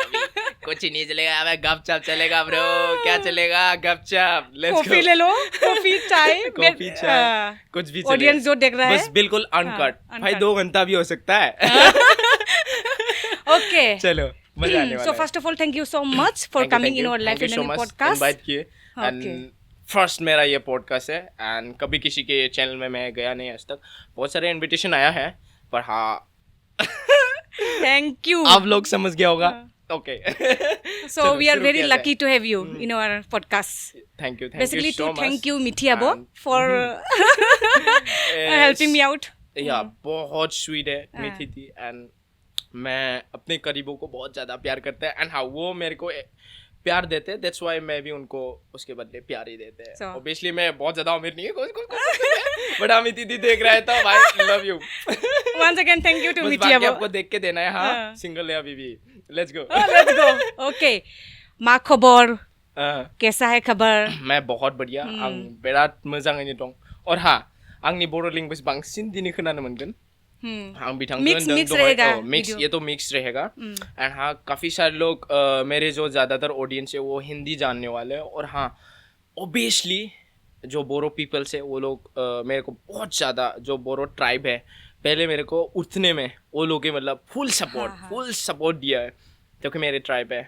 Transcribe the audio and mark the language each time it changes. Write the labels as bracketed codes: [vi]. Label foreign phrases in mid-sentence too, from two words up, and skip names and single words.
[hi] अभी कुछ ही नहीं चलेगा. अबे गपशप चलेगा ब्रो. क्या चलेगा गपशप. कॉफी ले लो. कॉफी चाय कुछ भी चलेगा. ऑडियंस जो देख रहा है बस बिल्कुल अनकट. भाई 2 घंटा भी हो सकता है. [en] ओके [hi] चलो मजा आने वाला है. [en] so first of all thank you so much for coming in our life and podcast. [hi] इनवाइट किए [en] and first [hi] मेरा ये पॉडकास्ट है एंड कभी किसी के चैनल में मैं गया नहीं आज तक. बहुत सारे इनविटेशन आया है पर हाँ [en] thank you. [hi] आप लोग समझ गया होगा. [en] ओके so we are very lucky to have you in our podcast. thank you basically to thank you मिठी अबो for helping me out. [hi] या बहुत स्वीट है मिठी थी एंड मैं अपने करीबों को बहुत ज्यादा प्यार करते हैं एंड हाँ वो मेरे को प्यार देते हैं. [en] that's why [hi] मैं भी उनको उसके बदले प्यार ही देते हैं. ऑब्वियसली मैं बहुत ज्यादा अमीर नहीं है कुछ बट अमित दीदी देख रहा है तो भाई [en] love you. once again thank you to मिठी अबो. [hi] आपको देख के देना है. हाँ सिंगल है अभी भी. [en] let's go. [hi] ओके मा खबर कैसा है खबर. मैं बहुत बढ़िया. [brx] आं बिराद मोजाङैनो दं. और हाँ आंनि बर' लेंगुवेज बांसिन दिनै खोनानो मोनगोन. [hi] हाँ मिक्स रहेगा. ये तो मिक्स रहेगा एंड हाँ काफ़ी सारे लोग मेरे जो ज़्यादातर ऑडियंस है वो हिंदी जानने वाले हैं. और हाँ ओबियसली जो बोरो पीपल्स है वो लोग मेरे को बहुत ज़्यादा जो बोरो ट्राइब है पहले मेरे को उठने में वो लोग मतलब फुल सपोर्ट दिया है क्योंकि मेरे ट्राइब है.